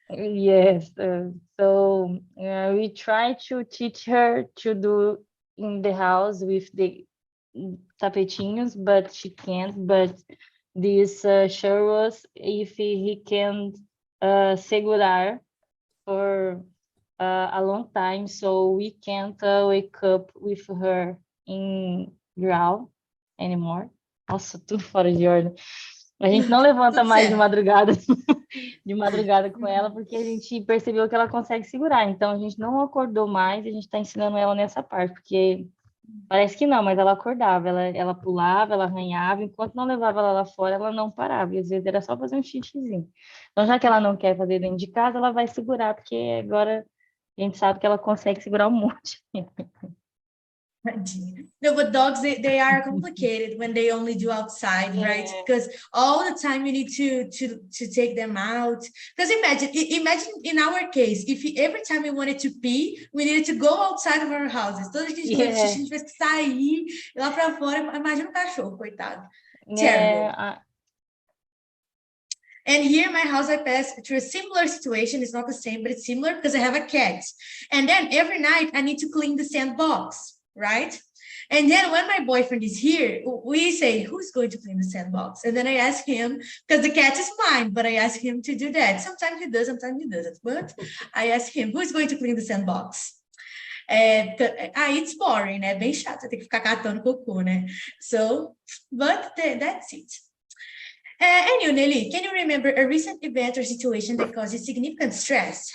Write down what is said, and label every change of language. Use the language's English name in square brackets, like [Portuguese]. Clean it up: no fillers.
[English] Yes, so we try to teach her to do in the house with the tapetinhos, but she can't. But this show us if he can segurar for a long time, so we can't wake up with her in growl anymore. [Portuguese] Nossa, tudo fora de ordem. A gente não levanta mais de madrugada com ela, porque a gente percebeu que ela consegue segurar. Então, a gente não acordou mais, a gente está ensinando ela nessa parte, porque parece que não, mas ela acordava, ela pulava, ela arranhava, enquanto não levava ela lá fora, ela não parava, e às vezes era só fazer um xixizinho. Então, já que ela não quer fazer dentro de casa, ela vai segurar, porque agora a gente sabe que ela consegue segurar um monte. [English] No, but dogs, they are complicated when they only do outside, right? Because all the time you need to take them out. Because imagine in our case, if every time we wanted to pee, we needed to go outside of our houses. [Portuguese] Toda vez que a gente tivesse que sair lá para fora, imagina o cachorro, coitado. Terrible. [English] And here in my house, I passed through a similar situation. It's not the same, but it's similar because I have a cat. And then every night I need to clean the sandbox, right? And then when my boyfriend is here, we say, who's going to clean the sandbox? And then I ask him, because the cat is mine, but I ask him to do that. Sometimes he does, sometimes he doesn't. But I ask him, who's going to clean the sandbox? It's boring, né? [Portuguese] Bem chato, tem que ficar catando cocô, né? [English] So, but that's it. And you, Nelly, can you remember a recent event or situation that caused you significant stress?